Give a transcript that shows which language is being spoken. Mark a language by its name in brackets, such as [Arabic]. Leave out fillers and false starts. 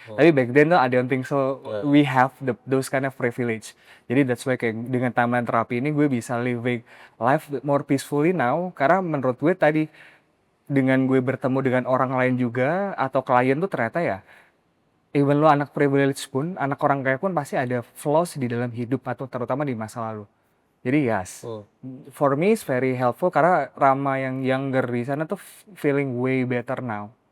[English] Tapi [Indonesian] back then tuh [English] I don't think so we have those kind of privilege. [Indonesian] Jadi [English] that's why [Indonesian] kayak dengan timeline terapi ini gue bisa [English] living life more peacefully now [Indonesian] karena menurut gue tadi dengan gue bertemu dengan orang lain juga atau klien tuh ternyata ya [English] even lo [Indonesian] anak privilege pun, anak orang kaya pun pasti ada flaws di dalam hidup atau terutama di masa lalu. [English] Jadi yes, for me it's very helpful [Indonesian] karena Rama yang [English] younger [Indonesian] di sana tuh [English] feeling way better now.